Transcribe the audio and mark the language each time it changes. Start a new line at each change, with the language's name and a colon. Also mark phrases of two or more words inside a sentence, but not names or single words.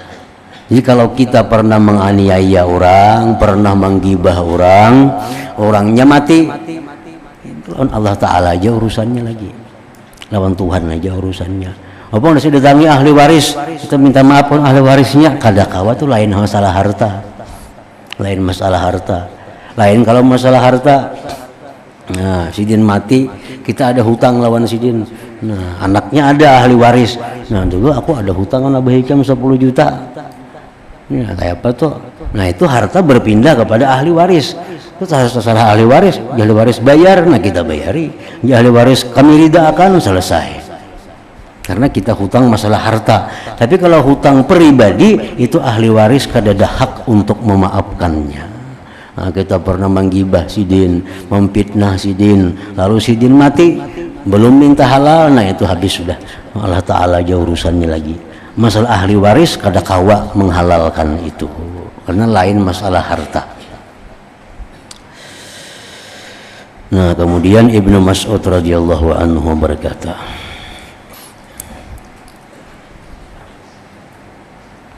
Banjar: Jadi kalau kita pernah menganiaya orang, pernah menggibah orang, orangnya mati, lawan Allah Ta'ala aja urusannya lagi, lawan Tuhan aja urusannya. Apa nasi datangi ahli waris, kita minta maaf pun ahli warisnya, kada kawa tuh lain masalah harta, lain kalau masalah harta. Nah sidin mati, kita ada hutang lawan sidin. Nah anaknya ada ahli waris. Nah dulu aku ada hutang sama Abah Hikam 10 juta. Ya, kayak apa tuh? Nah itu harta berpindah kepada ahli waris. Itu salah ahli waris, ahli waris bayar, nah kita bayari. Ya, ahli waris kami rida akan selesai. Karena kita hutang masalah harta. Tapi kalau hutang pribadi itu ahli waris kada ada hak untuk memaafkannya. Nah, kita pernah menggibah sidin, memfitnah sidin, lalu sidin mati, belum minta halal, nah itu habis sudah. Allah Ta'ala aja urusannya lagi. Masalah ahli waris kada kawa menghalalkan itu karena lain masalah harta.
Indonesian: Nah kemudian Ibnu Mas'ud
Arabic: رضي الله عنه
Indonesian: berkata,